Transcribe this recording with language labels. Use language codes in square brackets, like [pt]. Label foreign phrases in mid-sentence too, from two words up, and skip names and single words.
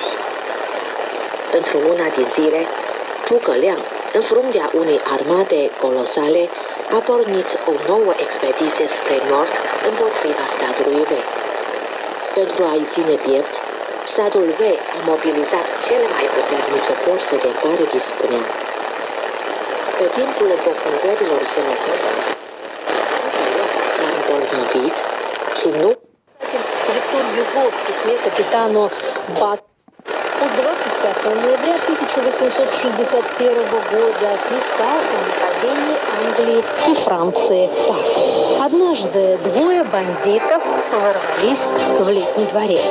[ro] Într-una din zile, Zhuge Liang, în fruntea unei armate colosale, a pornit o nouă expediție spre nord împotriva statului Wei. Pentru a-i ține piept, statul Wei a mobilizat cele mai puternice forțe de care dispunea. Pe timpul împofuncărilor sale, s-a îmbolnăvit și nu... [ru] Виктор Юго в письме капитану Бат от 25 ноября 1861 года писал о нападении Англии и Франции. Так, однажды двое бандитов ворвались в летний дворец.